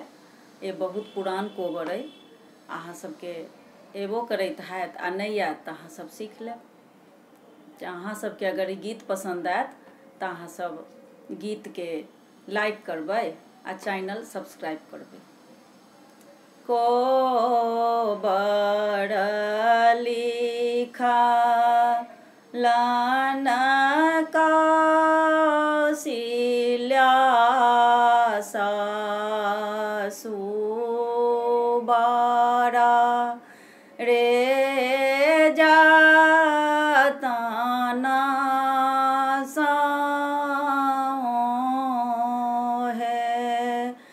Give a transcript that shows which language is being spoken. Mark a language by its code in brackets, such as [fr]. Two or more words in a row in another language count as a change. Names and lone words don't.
[mai] ये बहुत पुरान कोबर है, अहाँ सबके एबो करैत हैत आ नहीं आयत तऽ अहाँ सब सीख लेब। अहाँ सबके अगर ई गीत पसंद आयत तऽ अहाँ सब गीत के लाइक करबै आ [en] channel subscribe [mai] करबै। कोबर लिखा लाना कौशल्या सासु बारा रे जातना है।